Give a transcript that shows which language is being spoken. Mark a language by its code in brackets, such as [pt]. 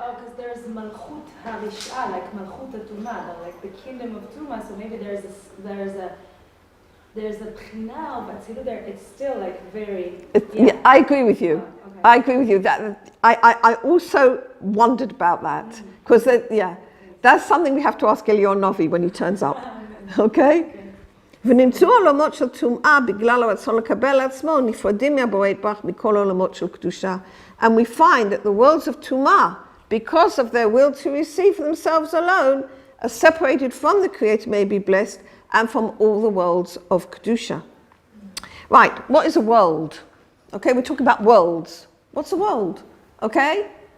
[en] Because there's Malchut HaRish'ah, like Malchut HaTumah, like the kingdom of Tumah, so maybe there's a B'china of Atzilut there, it's still like very... Yeah, I agree with you. Okay. I agree with you. That I also wondered about that, because that's something we have to ask Eliyahu Novi when he turns up. Okay? [he] ונמצאו עולמות של טומאה בגלל הרצון לקבל עצמו נפרדים מהבורא יתברך מכל עולמות של קדושה. [en] And we find that the worlds of Tumah, because of their will to receive for themselves alone, are separated from the Creator, may be blessed, and from all the worlds of Kedusha. Right, what is a world? Okay, we're talking about worlds. What's a world? Okay?